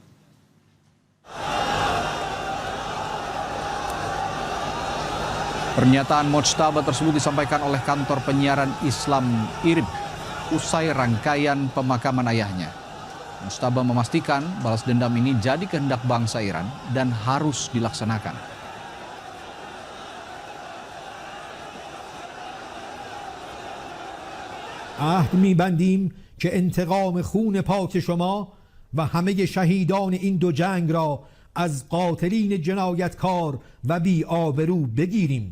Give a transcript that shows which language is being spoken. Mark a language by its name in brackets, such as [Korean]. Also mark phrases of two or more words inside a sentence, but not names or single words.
[Indonesian] Pernyataan Mojtaba tersebut disampaikan oleh kantor penyiaran Islam IRIB usai rangkaian pemakaman ayahnya. Mojtaba memastikan balas dendam ini jadi kehendak bangsa Iran dan harus dilaksanakan. [Persian] عهد می‌بندیم که انتقام خون پاک شما و همه شهیدان این 2 جنگ را از قاتلین جنایتکار و بی آبرو بگیریم.